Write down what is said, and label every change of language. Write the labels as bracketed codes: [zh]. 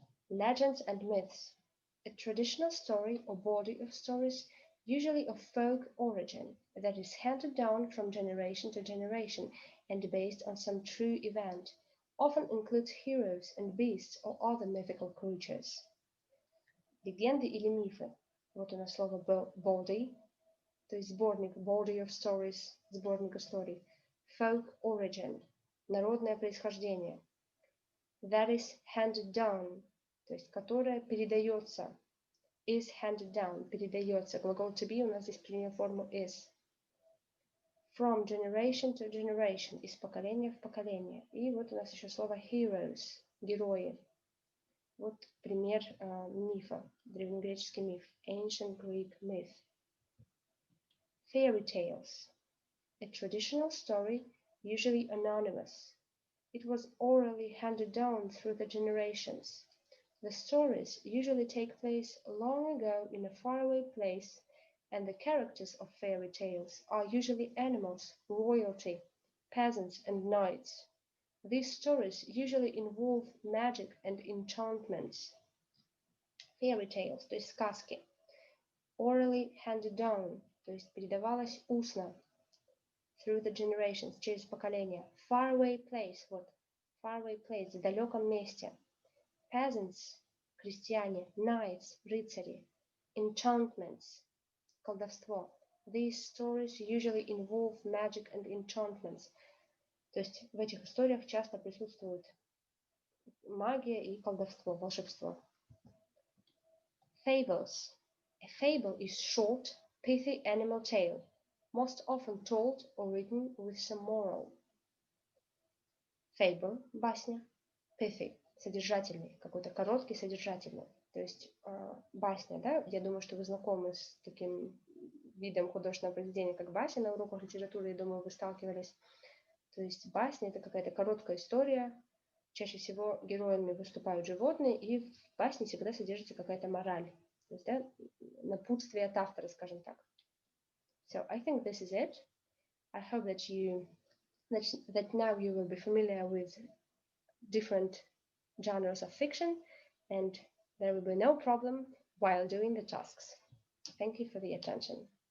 [en] Legends and myths. A traditional story or body of stories, usually of folk origin, that is handed down from generation to generation and based on some true event, often includes heroes and beasts or other mythical creatures. [ru] Легенды или мифы. Вот у нас слово body, то есть сборник, [en] body of stories, [ru] сборник историй. [en] Folk origin, [ru] народное происхождение. [en] That is handed down, [ru] то есть которое передается. [en] Is handed down, [ru] передается. Глагол to be у нас здесь принял форму is. [en] From generation to generation, [ru] из поколения в поколение. И вот у нас еще слово heroes, герои. Вот пример мифа, древнегреческий миф, [en] ancient Greek myth. Fairy tales, a traditional story, usually anonymous. It was orally handed down through the generations. The stories usually take place long ago in a faraway place, and the characters of fairy tales are usually animals, royalty, peasants, and knights. These stories usually involve magic and enchantments. Fairy tales, [ru] то есть сказки. [en] Orally handed down, [ru] то есть передавалось устно. [en] Through the generations, [ru] через поколения. [en] Faraway place, вот. Faraway place, [ru] в далеком месте. [en] Peasants, [ru] крестьяне. [en] Knights, [ru] рыцари. [en] Enchantments, [ru] колдовство. [en] These stories usually involve magic and enchantments. [ru] То есть в этих историях часто присутствует магия и колдовство, волшебство. [en] Fables. A fable is short, pithy animal tale, most often told or written with some moral. Fable – [ru] басня. [en] Pithy [ru] – содержательный, какой-то короткий, содержательный. То есть басня, да? Я думаю, что вы знакомы с таким видом художественного произведения, как басня на уроках литературы, я думаю, вы сталкивались. То есть басня – это какая-то короткая история. Чаще всего героями выступают животные, и в басне всегда содержится какая-то мораль. То есть, да, напутствие от автора, скажем так. [en] So I think this is it. I hope that now you will be familiar with different genres of fiction, and there will be no problem while doing the tasks. Thank you for the attention.